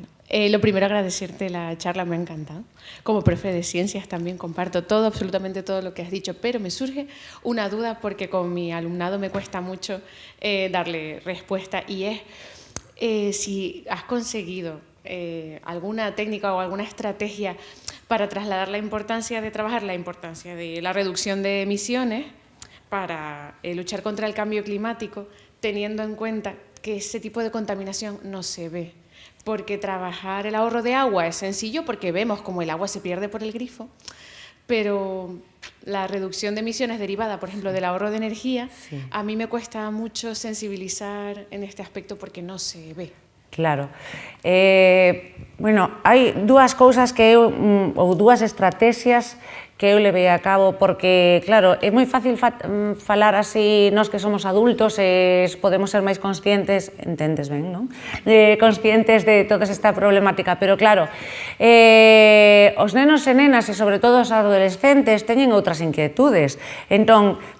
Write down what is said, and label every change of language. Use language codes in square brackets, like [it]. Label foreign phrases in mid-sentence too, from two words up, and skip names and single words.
[es] Lo primero, agradecerte la charla, me ha encantado. Como profe de ciencias también comparto todo, absolutamente todo lo que has dicho, pero me surge una duda porque con mi alumnado me cuesta mucho darle respuesta y es si has conseguido alguna técnica o alguna estrategia para trasladar la importancia de trabajar, la importancia de la reducción de emisiones para luchar contra el cambio climático, teniendo en cuenta que ese tipo de contaminación no se ve. Porque trabajar el ahorro de agua es sencillo porque vemos cómo el agua se pierde por el grifo, pero la reducción de emisiones derivada, por ejemplo, del ahorro de energía, sí, a mí me cuesta mucho sensibilizar en este aspecto porque no se ve. Claro. [gl] Bueno, hai dúas cousas que eu, ou dúas estrategias que eu levei a cabo, porque, claro, é moi fácil falar así, nós que somos adultos, podemos ser máis conscientes, entendes ben, non? Conscientes de toda esta problemática, pero claro, os nenos e nenas, e sobre todo os adolescentes, teñen outras inquietudes, entón, tes